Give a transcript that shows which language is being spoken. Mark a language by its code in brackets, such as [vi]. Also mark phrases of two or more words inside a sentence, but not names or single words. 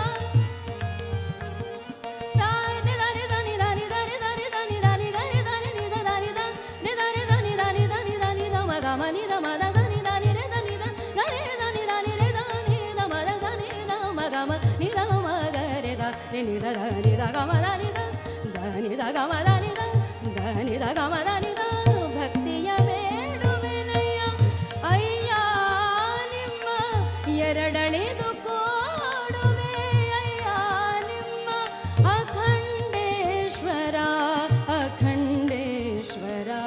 [kn] ಸಾರೆ ದಾನಿ ದಾನಿ ದಾನಿ ದಾರೆ ದಾನಿ ದಾನಿ ದಾನಿ ಗರೆ ದಾನಿ ನಿ ದ ದಾನಿ ದ ನಿ ದಾರೆ ದಾನಿ ದಾನಿ ದಾನಿ ದಾನಿ ದ ಮ ಗಮ ನಿ ದ ಮ ದ ದಾನಿ ದಾನಿ ರೆ ದಾನಿ ದ ಗರೆ ದಾನಿ ದಾನಿ ರೆ ದಾನಿ ದ ಮ ದ ದಾನಿ ದ ಮ ಗಮ ನಿ ದ ಮ ಗರೆ ದ ನಿ ದ ದಾನಿ ದ ಗಮ ದಾನಿ ದ ದಾನಿ ದ ಗಮ ದಾನಿ ದ ದಾನಿ ದ ಗಮ ದಾನಿ ದ ಭಕ್ತಿಯ ಬೇಡುವೆನಯ್ಯ ಅಯ್ಯ ನಿಮ್ಮ ಎರಡಳಿದು ಕೊಡುವೆ ಅಯ್ಯ ನಿಮ್ಮ ಅಖಂಡೇಶ್ವರ ಅಖಂಡೇಶ್ವರ